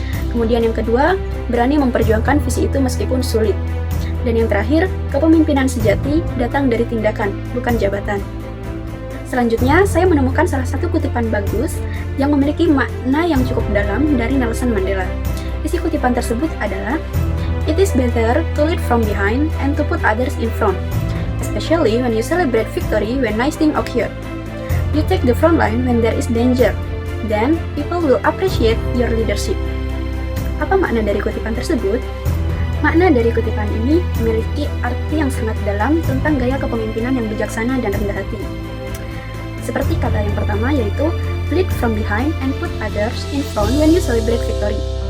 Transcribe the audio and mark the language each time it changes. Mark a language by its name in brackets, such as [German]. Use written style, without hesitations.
[Indonesian] Kemudian yang kedua, berani memperjuangkan visi itu meskipun sulit. Dan yang terakhir, kepemimpinan sejati datang dari tindakan, bukan jabatan. Selanjutnya, saya menemukan salah satu kutipan bagus yang memiliki makna yang cukup dalam dari Nelson Mandela. Isi kutipan tersebut adalah, [English] "It is better to lead from behind and to put others in front, especially when you celebrate victory when nice things occur. You take the front line when there is danger. Then, people will appreciate your leadership." [Indonesian] Apa makna dari kutipan tersebut? Makna dari kutipan ini memiliki arti yang sangat dalam tentang gaya kepemimpinan yang bijaksana dan rendah hati. Seperti kata yang pertama, yaitu [English] lead from behind and put others in front when you celebrate victory.